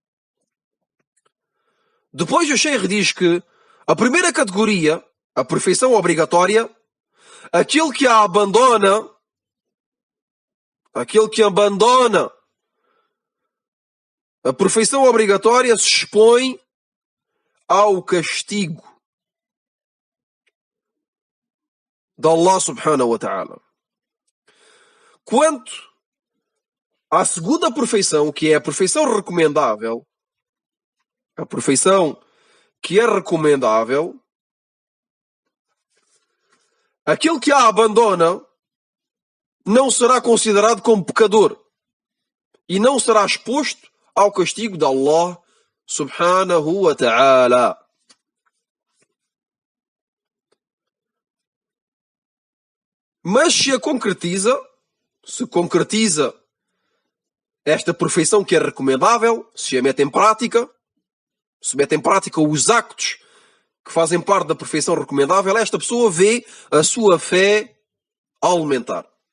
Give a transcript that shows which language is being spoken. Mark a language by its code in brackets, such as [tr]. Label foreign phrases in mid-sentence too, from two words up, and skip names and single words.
[pt] Depois o Sheikh diz que a primeira categoria, a perfeição obrigatória, aquele que abandona a perfeição obrigatória se expõe ao castigo de Allah [ar] سبحانه وتعالى. [pt] Quanto à segunda perfeição, que é a perfeição recomendável, a perfeição que é recomendável, aquele que a abandona não será considerado como pecador e não será exposto ao castigo de Allah [ar] سبحانه وتعالى. [pt] Mas se concretiza esta perfeição que é recomendável, se a mete em prática, se mete em prática os actos que fazem parte da perfeição recomendável, esta pessoa vê a sua fé aumentar.